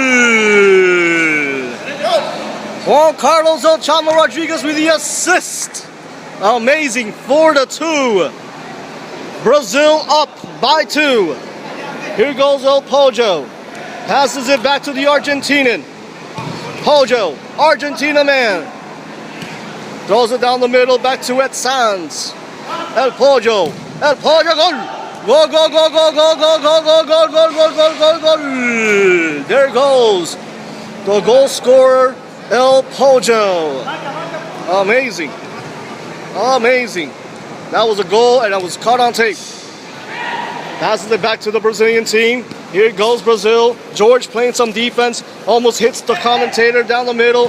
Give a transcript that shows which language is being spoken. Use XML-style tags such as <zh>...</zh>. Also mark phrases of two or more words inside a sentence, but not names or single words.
<en>Juan Carlos El Chavo Rodriguez with the assist. Amazing. 4-2. Brazil up by 2. Here goes El Pollo. Passes it back to the Argentinian. Pollo, Argentina man. Throws it down the middle, back to Ed Sanz. El Pollo, goal! Go, go, go, go, go, go, go, go, go, go, go, go, go, go. There goes the goal scorer, El Pollo. Amazing. Amazing. That was a goal, and that was caught on tape. Passes it back to the Brazilian team. Here goes Brazil. George playing some defense. Almost hits the commentator down the middle.</en>